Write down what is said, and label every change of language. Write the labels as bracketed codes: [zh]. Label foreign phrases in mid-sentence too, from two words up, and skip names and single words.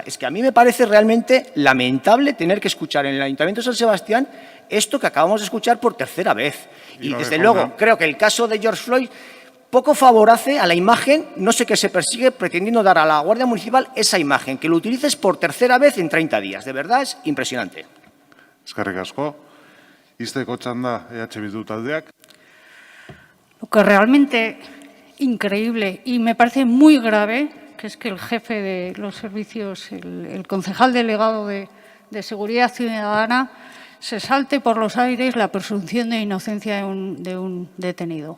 [es] Es que a mí me parece realmente lamentable tener que escuchar en el Ayuntamiento de San Sebastián esto que acabamos de escuchar por tercera vez. Y desde luego, creo que el caso de George Floyd poco favorece a la imagen, no sé qué se persigue pretendiendo dar a la Guardia Municipal esa imagen, que lo utilices por tercera vez en 30 días. De verdad es impresionante. [eu] Eskerrik asko. Ixteko txanda EH Bildu taldeak. [es] Lo que realmente increíble y me parece muy grave, que es que el jefe de los servicios, el concejal delegado de Seguridad Ciudadana, se salte por los aires la presunción de inocencia de un detenido.